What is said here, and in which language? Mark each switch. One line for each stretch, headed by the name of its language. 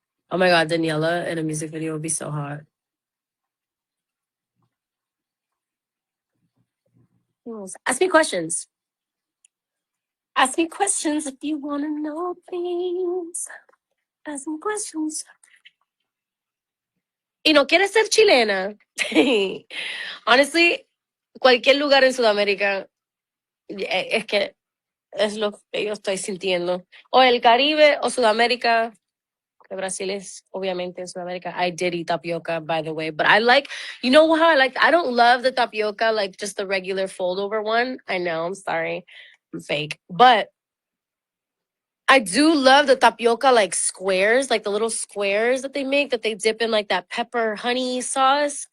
English: Oh my God, Daniela in a music video would be so hot. Ask me questions. Ask me questions if you want to know things. Ask me questions.
Spanish: Y no quieres ser chilena. Honestly, cualquier lugar en Sudamérica es que es lo que yo estoy sintiendo. O el Caribe o Sudamérica. Que Brasil es obviamente en Sudamérica.
English: I did eat tapioca, by the way, but I like, you know how I like, I don't love the tapioca, like just the regular fold over one. I know, I'm sorry. I'm fake. But I do love the tapioca like squares, like the little squares that they make that they dip in like that pepper honey sauce.